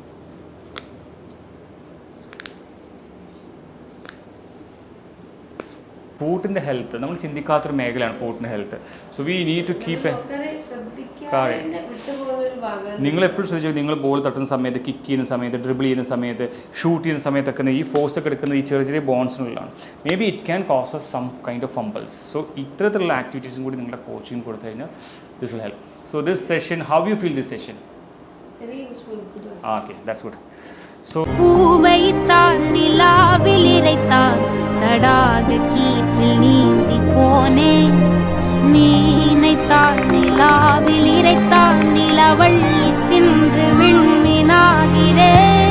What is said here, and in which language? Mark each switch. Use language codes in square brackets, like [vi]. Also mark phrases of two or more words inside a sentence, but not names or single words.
[ml] ഫൂട്ടിൻ്റെ ഹെൽത്ത് നമ്മൾ ചിന്തിക്കാത്തൊരു മേഖലയാണ് ഫൂട്ടിൻ്റെ ഹെൽത്ത്. [en] so we need to keep [ml] നിങ്ങൾ എപ്പോഴും ശ്രദ്ധിച്ചു, നിങ്ങൾ ബോൾ തട്ടുന്ന സമയത്ത്, കിക്ക് ചെയ്യുന്ന സമയത്ത്, ഡ്രിബിൾ ചെയ്യുന്ന സമയത്ത്, ഷൂട്ട് ചെയ്യുന്ന സമയത്തൊക്കെ ഈ ഫോഴ്സ് ഒക്കെ എടുക്കുന്ന ഈ ചെറിയ ചെറിയ ബോൺസിനുള്ളതാണ്. [en] maybe it can cause some kind of fumbles. [ml] സോ ഇത്തരത്തിലുള്ള ആക്ടിവിറ്റീസും കൂടി നിങ്ങളുടെ കോച്ചിങ് കൊടുത്തു കഴിഞ്ഞാൽ [en] this will help. so this session, how you feel this session? okay, that's good. [ta] பூவைத்தான் நிலாவில் இறைத்தான் தடாத கீற்றில் நீந்தி போனேன். நீ நினைத்தான் நிலாவில் இறைத்தான் நிலவள்ளி தின்று விண்மீனாகிறேன்.